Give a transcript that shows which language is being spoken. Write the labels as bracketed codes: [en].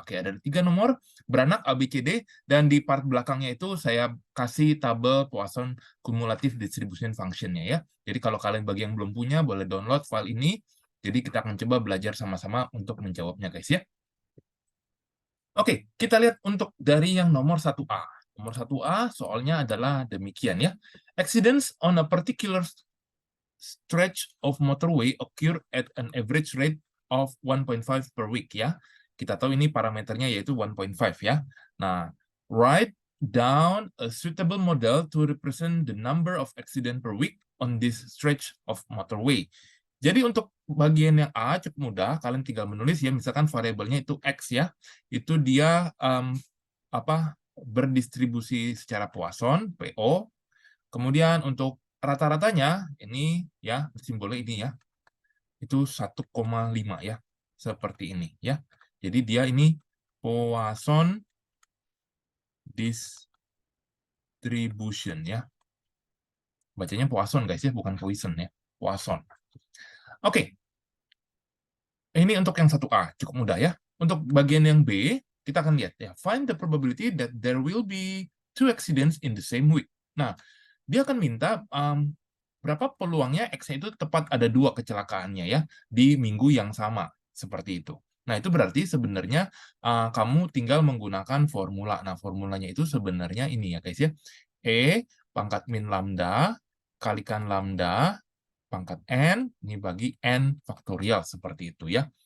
[id] Oke, ada 3 nomor beranak A, B, C, D, dan di part belakangnya itu saya kasih tabel Poisson Cumulative Distribution Function-nya ya. Jadi kalau kalian bagi yang belum punya, boleh download file ini. Jadi kita akan coba belajar sama-sama untuk menjawabnya guys ya. Oke, kita lihat untuk dari yang nomor 1A. Nomor 1A soalnya adalah demikian ya. [en] Accidents on a particular stretch of motorway occur at an average rate of 1.5 per week ya. [id] Kita tahu ini parameternya yaitu 1.5 ya. [en] Nah, write down a suitable model to represent the number of accident per week on this stretch of motorway. [id] Jadi untuk bagian yang A cukup mudah, kalian tinggal menulis ya, misalkan variabelnya itu X ya, itu dia berdistribusi secara Poisson, PO. Kemudian untuk rata-ratanya, ini ya, simbolnya ini ya, itu 1,5 ya, seperti ini ya. Jadi dia ini Poisson distribution ya. Bacanya Poisson guys ya, bukan Poisson ya, Poisson. Oke, ini untuk yang 1A, cukup mudah ya. Untuk bagian yang B, kita akan lihat ya. [en] Find the probability that there will be 2 accidents in the same week. [id] Nah, dia akan minta berapa peluangnya X-nya itu tepat ada 2 kecelakaannya ya, di minggu yang sama, seperti itu. Nah, itu berarti sebenarnya kamu tinggal menggunakan formula. Nah, formulanya itu sebenarnya ini ya guys ya. E pangkat min lambda kalikan lambda pangkat n, ini bagi n faktorial, seperti itu ya.